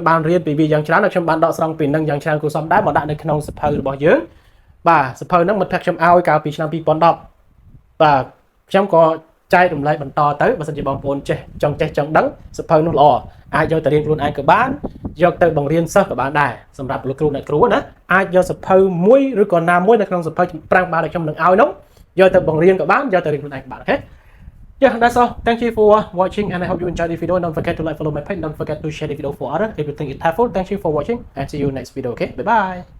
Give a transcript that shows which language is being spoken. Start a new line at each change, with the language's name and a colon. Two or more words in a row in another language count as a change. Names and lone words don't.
Khmer: បានរៀនពីវាយ៉ាងច្រើនហើយខ្ញុំបានដកស្រង់ពីនឹងយ៉ាងច្រើនគួរសមដែរមកដាក់នៅក្នុងសិភៅរបស់យើងបាទសិភៅហ្នឹងមិត្តភក្តិខ្ញុំឲ្យកាលពីឆ្នាំ2010បាទខ្ញុំក៏ចែករំលែកបន្តទៅបើសិនជាបងប្អូនចេះចង់ដឹងសិភៅនោះល្អអាចយកទៅរៀនខ្លួនឯងក៏បានយកទៅបង្រៀនសិស្សក៏បានដែរសម្រាប់លោកគ្រូអ្នកគ្រូណាអាចយកសិភៅមួយឬក៏ណាមួយនៅក្នុងសិភៅ5ក្បាលដែលខ្ញុំនឹងឲ្យនោះយកទៅបង្រៀនក៏បានយកទៅរៀនខ្លួនឯងក៏បានអូខេ
English: Yeah, that's all. Thank you for watching and I hope you enjoyed the video. Don't forget to like, follow my page. Don't forget to share the video for others. If you think it's helpful, thank you for watching and see you next video. Okay, bye bye.